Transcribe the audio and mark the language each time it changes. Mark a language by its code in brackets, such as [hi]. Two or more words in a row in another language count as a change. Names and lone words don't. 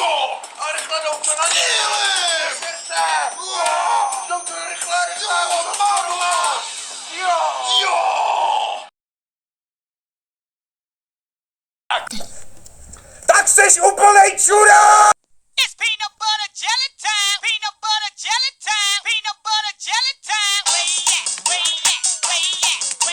[cs] A rychle jdou na ní. Rychle, Jo. Tak seš úplnej čurák! [en] It's peanut butter jelly time. Peanut butter jelly time. Peanut butter jelly time. Where you at? Where you at? Where you at?